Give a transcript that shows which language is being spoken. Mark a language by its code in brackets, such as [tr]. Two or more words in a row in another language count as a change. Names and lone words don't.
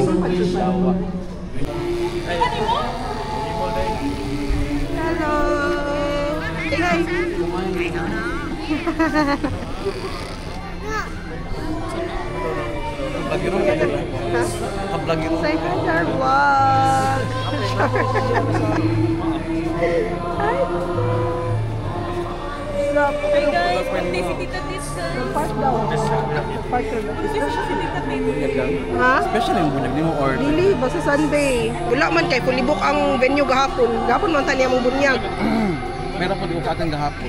[en] Hello. Hi. Say hi to our vlog. Hey guys, [tl] birthday si Tita Tis. Park daw. Park daw. Birthday si Tita Tis. Ha? Special yung bunyag, di mo order. [ceb] Dili, basta Sunday. Wala man kay [en] fully book [ceb] ang venue gahapon. Gahapon man taniya mong bunyag. [tl] Meron po di ko katang gahapon.